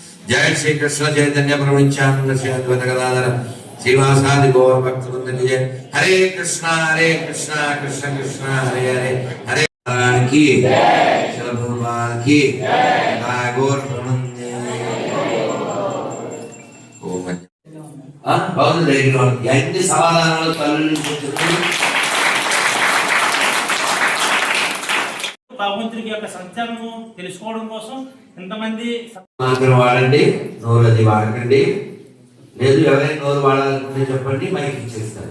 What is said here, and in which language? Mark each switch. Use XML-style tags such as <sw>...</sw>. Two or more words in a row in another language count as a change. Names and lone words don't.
<sa>जय श्री कृष्ण चैतन्य प्रभु नित्यानंद श्री अद्वैत गदाधर श्रीवासादि गौर भक्त वृंद की जय।</sa> <hi>हरे कृष्णा कृष्ण कृष्ण हरे हरे हरे नारायण की श्रील भगवान की गौर बहुत</hi> <te>ఎన్ని సమాధానాలు తల్లి నుంచి భగవంతుడికి యొక్క సత్యము తెలుసుకోవడం కోసం ఎంతమంది మాత్రం వాడండి, నోరు అది వాడకండి. లేదు ఎవరైనా నోరు వాడాలనుకుంటే చెప్పండి, మైక్ ఇచ్చేస్తాను.</te>